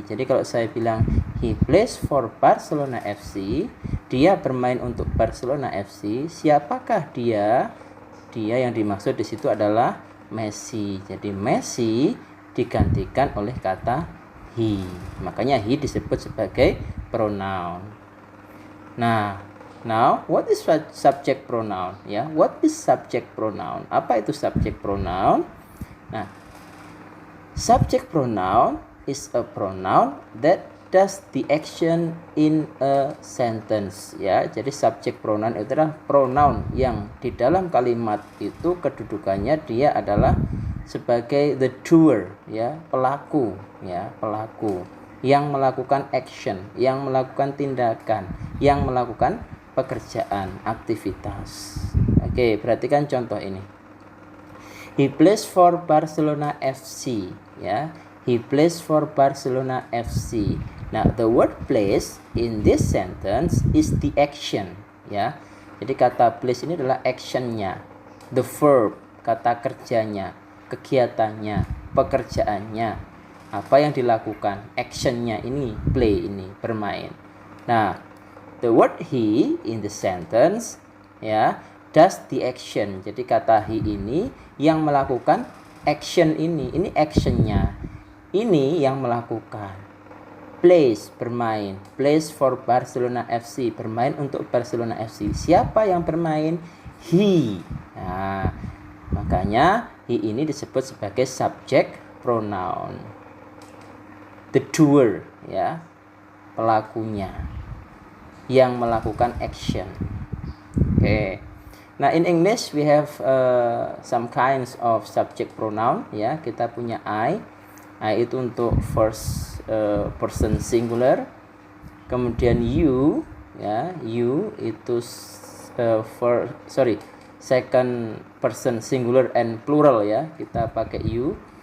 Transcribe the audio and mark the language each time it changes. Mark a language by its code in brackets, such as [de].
[id] Jadi kalau saya bilang [en] he plays for Barcelona FC, [id] dia bermain untuk Barcelona FC. Siapakah dia? Dia yang dimaksud di situ adalah Messi. Jadi Messi digantikan oleh kata he. Makanya he disebut sebagai pronoun. [en] Nah, now what is subject pronoun? Ya, what is subject pronoun? [id] Apa itu [en] subject pronoun? Nah, subject pronoun is a pronoun that does the action in a sentence ya. [id] Jadi subject pronoun itu adalah pronoun yang di dalam kalimat itu kedudukannya dia adalah sebagai the doer ya, pelaku ya, pelaku yang melakukan action, yang melakukan tindakan, yang melakukan pekerjaan, aktivitas. [en] Oke, [id] perhatikan contoh ini. [en] He plays for Barcelona FC ya. He plays for Barcelona FC. Now, the word plays in this sentence is the action ya. [id] Jadi kata plays ini adalah actionnya, the verb, kata kerjanya, kegiatannya, pekerjaannya, apa yang dilakukan, actionnya ini, play ini, bermain. [en] Nah, the word he in the sentence ya does the action. [id] Jadi kata he ini yang melakukan action ini actionnya. Ini yang melakukan. Plays, bermain. [en] Plays for Barcelona FC, [id] bermain untuk Barcelona FC. Siapa yang bermain? He. Nah, makanya he ini disebut sebagai subject pronoun. The doer, ya, pelakunya, yang melakukan action. Okay. [en] Nah, in English we have some kinds of subject pronoun. [id] Ya, kita punya I itu untuk [en] first person singular. [id] Kemudian you, ya, you itu [en] second person singular and plural [id] ya. Kita pakai you.